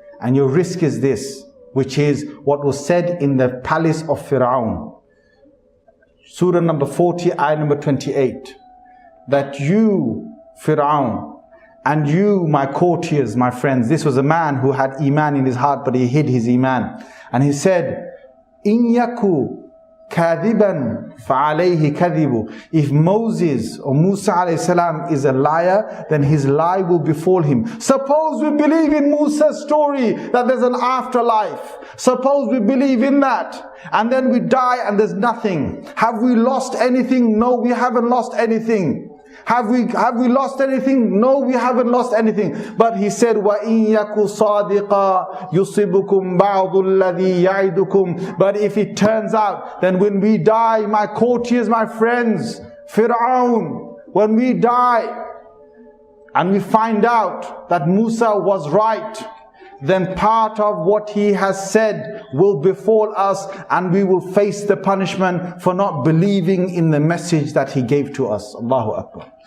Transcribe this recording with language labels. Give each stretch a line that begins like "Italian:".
English: And your risk is this, which is what was said in the palace of Fir'aun. Surah number 40, ayah number 28. That you, Fir'aun, and you, my courtiers, my friends. This was a man who had Iman in his heart, but he hid his Iman. And he said,
Arabic: إِن يَكُ كَاذِبًا فَعَلَيْهِ كَذِبُ.
English: If Moses or Musa alayhi salam is a liar, then his lie will befall him. Suppose we believe in Musa's story that there's an afterlife. Suppose we believe in that, and then we die and there's nothing. Have we lost anything? No, we haven't lost anything. Have we lost anything? No, we haven't lost anything. But he said,
Arabic: وَإِن يَكُ صَادِقًا يُصِبُكُمْ بَعْضُ الَّذِي يَعِدُكُمْ.
English: But if it turns out, then when we die, my courtiers, my friends, Fir'aun, when we die and we find out that Musa was right, then part of what he has said will befall us, and we will face the punishment for not believing in the message that he gave to us. Allahu Akbar.